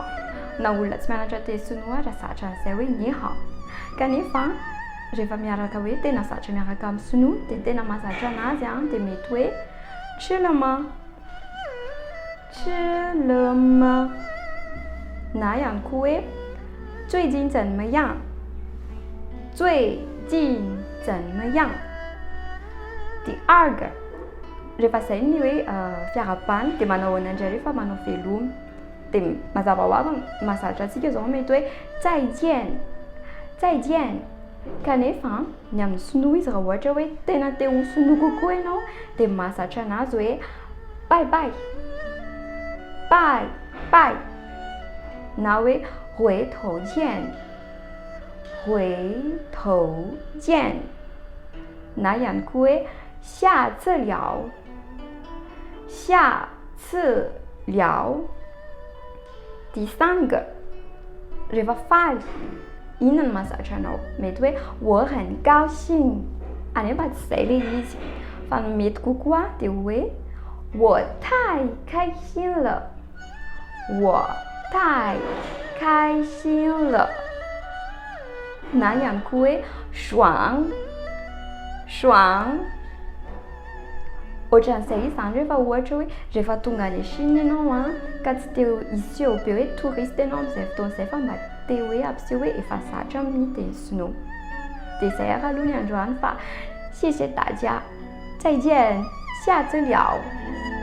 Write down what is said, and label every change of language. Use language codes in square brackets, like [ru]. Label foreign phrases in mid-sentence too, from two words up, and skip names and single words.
[mg] Na olona tsy mianatra teny sinoa raha zatra an'izay hoe [zh] 你好. [mg] Kanefa rehefa miaraka hoe tena zatra miaraka amin'ny sinoa dia tena mahazatra anazy dia mety hoe chilema. Na ihany koa hoe [zh] 最近怎么样 最近怎么样 第二个 [mg] rehefa izay ny hoe fiarabany dia manao ahoana indray rehefa manao velomy dia mazava ho avy mahazatra antsika zao mety hoe [zh] 再见 再见 [mg] kanefa ny amin'ny sinoa izy raha ohatra hoe tena te ho sinoa kokoa ianao dia mahazatra anazy hoe [en] bye bye bye bye [mg] na hoe [zh] 回头见 回头见 [mg] na ihany koa hoe [zh] 下次聊下次聊 第三个 [mg] rehefa faly inona no mahazatra anao mety hoe [zh] 我很高兴 [mg] anefa tsy izay ilay izy fa mety kokoa dia hoe [zh] 我太开心了 我太开心 [mg] 了 na ihany koa hoe [zh] 爽 爽 [mg] ohatran'izay izy zany rehefa ohatra hoe rehefa tonga any Chine ianao ka tsy te hiseho be hoe touriste ianao amin'izay fotoana izay fa mba te hoe ampiseho hoe efa zatra amin'ny teny sinoa dia izay ara aloha ny androany fa [zh] 谢谢大家再见下次聊